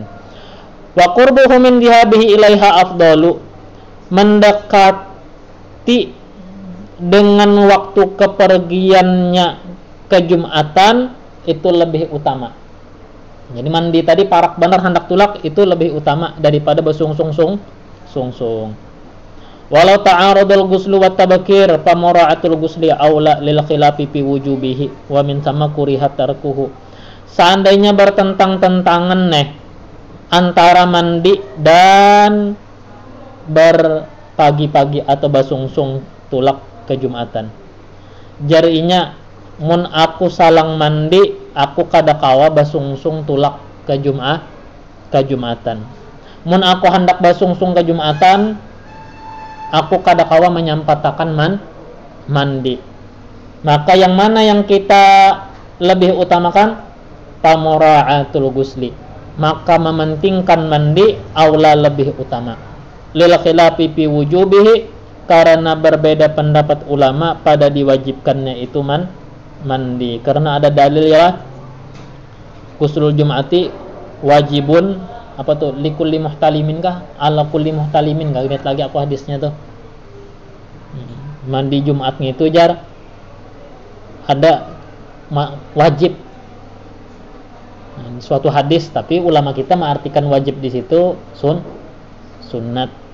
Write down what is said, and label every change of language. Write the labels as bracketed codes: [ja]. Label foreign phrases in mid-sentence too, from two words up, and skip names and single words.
[ar] وقربه من ذهابه إليها أفضل, [id] mendekati dengan waktu kepergiannya ke Jumatan itu lebih utama. [bjn] Jadi mandi tadi parak benar hendak tulak itu lebih utama daripada bersungsung. [ar] ولو تعارض الغسل والتبكير فمراعاة الغسل أولى للخلاف في وجوبه ومن ثم كرهت تركه. [id] Seandainya bertentang-tentangan antara mandi dan berpagi-pagi atau basungsung tulak ke Jumatan. [bjn] Jarinya mun aku salang mandi, aku kada kawa basungsung tulak ke Jumatan. Mun aku hendak basungsung ke Jumatan, aku kada kawa menyampatakan mandi. [id] Maka yang mana yang kita lebih utamakan? [ar] فمراعاة الغسل. [id] Maka mementingkan mandi aula lebih utama. [ar] للخلاف في وجوبه, [id] karena berbeda pendapat ulama pada diwajibkannya itu mandi. Karena ada dalil ya, [ar] غسل الجمعة واجب [id] apa tuh, [ar] لكل محتلم [id] kah, [ar] على كل محتلم, [id] gak ingat lagi aku hadisnya tuh. Mandi Jumatnya itu jar ada wajib, suatu hadis, tapi ulama kita mengartikan wajib di situ sunnat.